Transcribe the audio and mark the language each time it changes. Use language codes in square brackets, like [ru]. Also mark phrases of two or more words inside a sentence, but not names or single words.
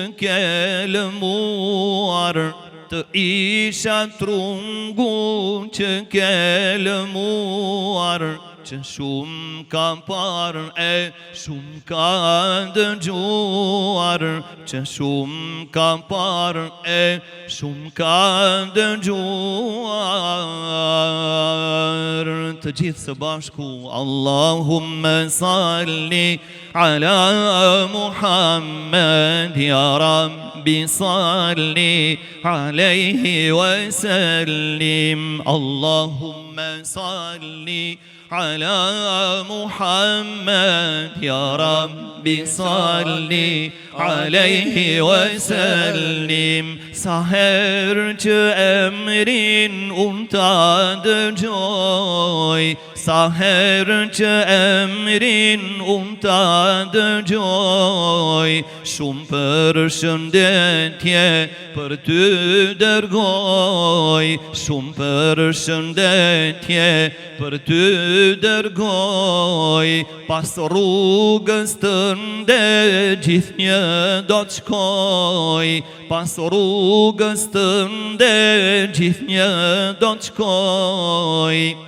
[sq] ke lëmuar, të isha trungu që ke lëmuar, që shumë ka parë e shumë ka dëgjuar, që shumë ka parë e shumë ka dëgjuar. Të gjithë së bashku, [ar] اللهم صل على محمد يا ربي صل عليه وسلم. اللهم صل على محمد يا ربي صلي عليه وسلم. [sq] Sa herë që emrin unë ta dëgjoj, sa herë që emrin unë ta dëgjoj, shumë përshëndetje për ty dërgoj, shumë përshëndetje për ty dërgoj, pas rrugës tënde gjithnjë do të shkoj, pas rrugës tënde gjithnjë do të shkoj,